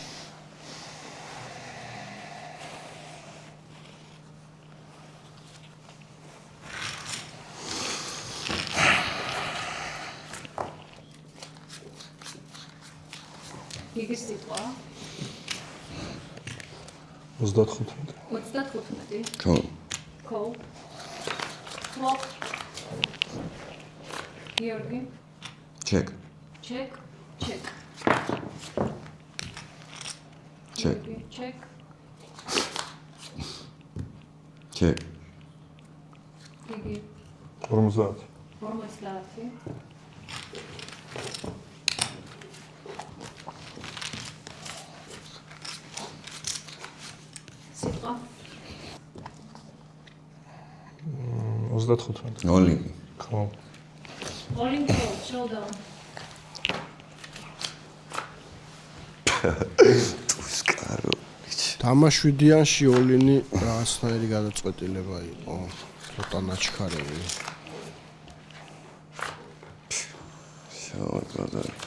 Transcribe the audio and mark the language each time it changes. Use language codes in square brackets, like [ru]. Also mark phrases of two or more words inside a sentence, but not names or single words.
[ka] გიგის სიტყვა. 35. 35. ხო. [en] Call. Flop. Გიორგი. [ka] Check. Check. Check. Check. Check. Check. გიგი. 50. 50. სიტყვა. 35. ოლინი. ხო. [en] All-in call. Showdown. [ka] სკარო. თამაშვიდიანში ოლინი რაღაცნაირი გადაწყვეტილება იყო. ცოტა ნაჩქარები. შავად.